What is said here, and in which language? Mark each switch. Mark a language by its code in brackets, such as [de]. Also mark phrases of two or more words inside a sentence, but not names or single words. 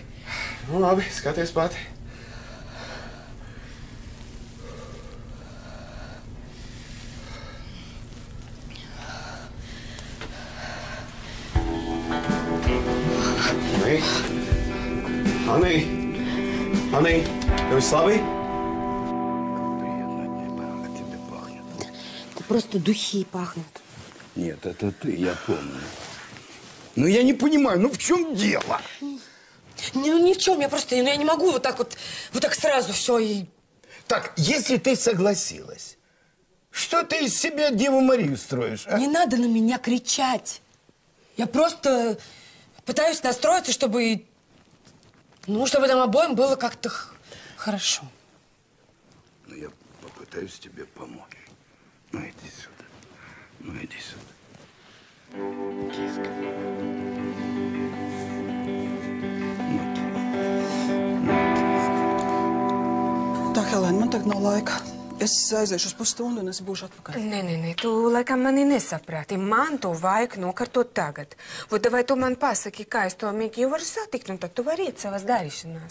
[lv] Nu, labi, skaties pati. Anī, tev viss labi? [ru] Просто духи пахнут. Нет, это ты, я помню. Но я не понимаю, ну в чем дело? Ну ни в чем, я не могу вот так сразу все и... Так, если ты согласилась, что ты из себя Деву Марию строишь, а? Не надо на меня кричать. Я просто пытаюсь настроиться, чтобы нам обоим было как-то хорошо. Ну, я попытаюсь тебе помочь. Ну, иди сюда. Ну, иди сюда. Киска. [lv] Tā, Helēna, man tagad nav laika. Es aiziešu uz pusstundu un es būšu atpakaļ. Nē, tu laikam mani nesaprāti. Man to vajag nokārtot tagad. Vai tu man pasaki, kā es to Migiju varu satikt, un tad tu vari iet savas darīšanās?